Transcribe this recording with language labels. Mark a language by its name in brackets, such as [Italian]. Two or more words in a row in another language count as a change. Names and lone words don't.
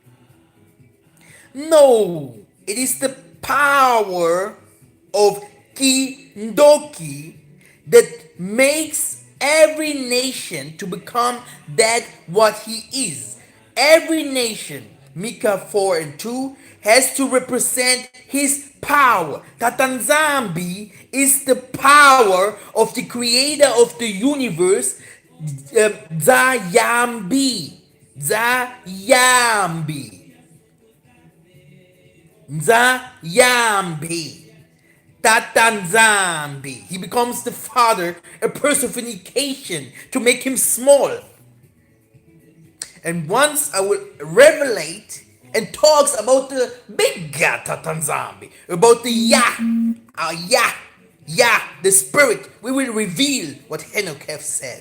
[English] No, it is the power of Kindoki that makes every nation to become that what he is. Every nation, Micah 4 and 2, has to represent his power. Tatanzambi is the power of the creator of the universe, Zayambi. Zayambi. Zayambi. Tatanzambi. He becomes the father, a personification to make him small. And once I will revelate and talks about the bigger Tatanzambi, about the Yah, the spirit, we will reveal what Enoch have said.